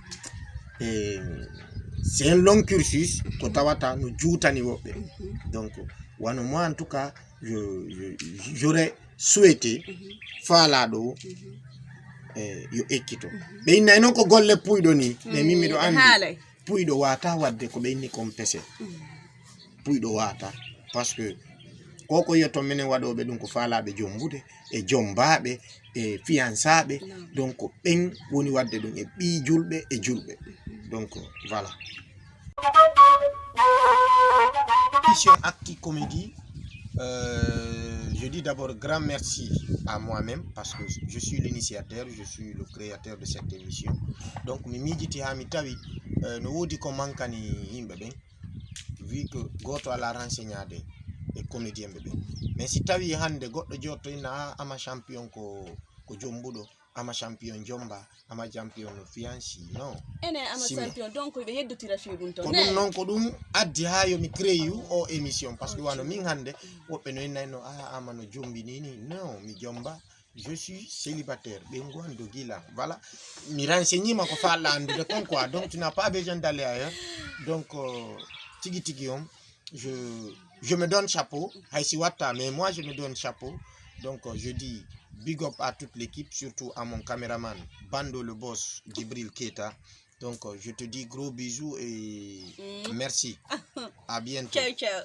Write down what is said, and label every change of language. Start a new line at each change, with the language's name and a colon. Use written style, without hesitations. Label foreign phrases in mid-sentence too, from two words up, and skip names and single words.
French: c'est un long cursus
Fula: ko tawata no juutani woɓɓe donc wano
French: moi en tout cas j'aurais
Fula: souhaité faalaɗo yo ekkito ɓe innay noon ko golle puyɗo ni mais min miɗo andi puyɗo wata wadde ko ɓe inni kon pese puyɗo wata
French: parce que
Fula: koko yetton minen waɗoɓe ɗum ko faalaɓe jombude e jombaɓe e fiançaɓe donc ɓen woni wadde ɗum e ɓi julɓe e julɓe donc voilà.
French: Mission Acti Comédie, je dis d'abord grand merci à moi-même parce que je suis l'initiateur, je suis le créateur de cette émission.
Fula: Donc mi miijiti ha mi tawi no wodi ko mankani yimɓe ɓen
French: vu que
Fula: goto ala renseignaade e comédien ɓe ɓen
French: mais si
Fula: tawi hande goɗɗo jotto ina ama champion ko jombuɗo ama champion jomba ama champion fianci non ene ama champion donc be yeddotira fiiɗum to ko ɗum non ko ɗum addi ha yomi créé o émission
French: parce que
Fula: wano min hande woɓɓe no innayno ama no jombini ni non mi jomba
French: je suis célibataire
Fula: ɓe gondo gila
French: voilà
Fula: mi renseigné ma ko falla andude kon quoi
French: donc tu n'as pas besoin d'aller ailleurs donc
Fula: tigi tigi on
French: je me donne chapeau
Fula: haysi watta
French: mais moi je me donne chapeau donc je dis
English: big up
French: à toute l'équipe surtout à mon caméraman Bando le boss Djibril Keita donc je te dis gros bisous et merci à bientôt
Italian: ciao ciao